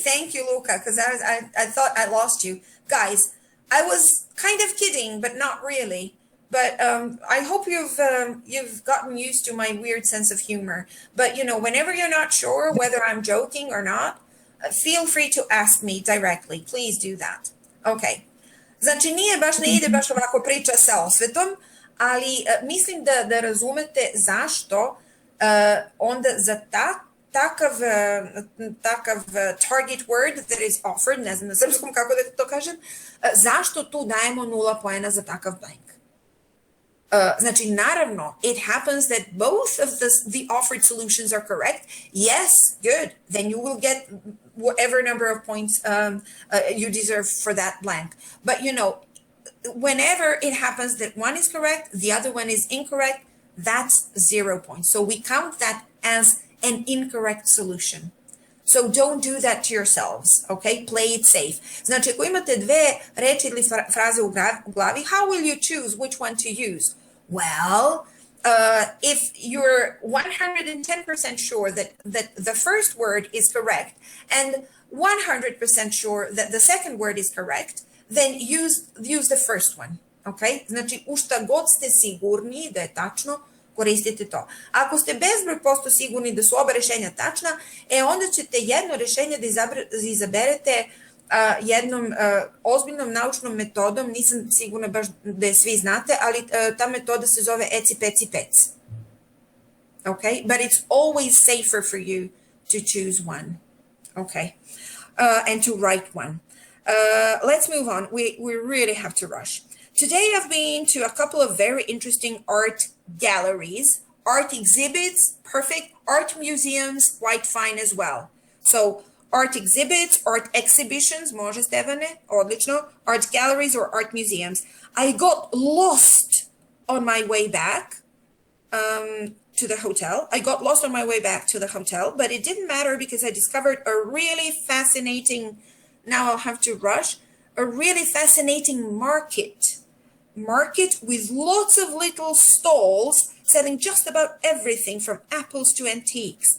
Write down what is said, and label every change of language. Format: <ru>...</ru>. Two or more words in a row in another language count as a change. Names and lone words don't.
<en>Thank you, Luca, because I thought I lost you. Guys, I was kind of kidding, but not really. But I hope you've gotten used to my weird sense of humor. But whenever you're not sure whether I'm joking or not, feel free to ask me directly. Please do that. Okay.</en> <sr>Znači, ne ide baš ovako priča sa osvetom, ali mislim da razumete zašto onda za takav</sr> <en>target word that is offered,</en> <sr>ne znam na srpskom kako da to kažem, zašto tu dajemo 0 poena za takav blank. Znači, naravno,</sr> <en>it happens that both of the offered solutions are correct. Yes, good. Then you will get whatever number of points you deserve for that blank. But, whenever it happens that one is correct, the other one is incorrect, that's 0 points. So we count that as an incorrect solution. So don't do that to yourselves, okay? Play it safe.</en> <sr>Znači, ako imate dve reči ili fraze u glavi,</sr> <en>how will you choose which one to use? Well, if you're 110% sure that the first word is correct and 100% sure that the second word is correct, then use the first one, okay?</en> <sr>Znači, u šta god ste sigurni da je tačno, koristite to. Ako ste bezbroj posto sigurni da su oba rešenja tačna, onda ćete jedno rešenje da izaberete jednom ozbiljnom naučnom metodom, nisam sigurna baš da je svi znate, ali ta metoda se zove eci peci pec.</sr> <en>Okay? But it's always safer for you to choose one. Okay? And to write one. Let's move on. We really have to rush. Today I've been to a couple of very interesting art galleries, art exhibits, perfect, art museums, quite fine as well. So art exhibits, art exhibitions,</en> <sr>može Stevane, odlično,</sr> <en>art galleries or art museums. I got lost on my way back to the hotel. But it didn't matter because I discovered a really fascinating, now I'll have to rush, a really fascinating market with lots of little stalls selling just about everything from apples to antiques.</en>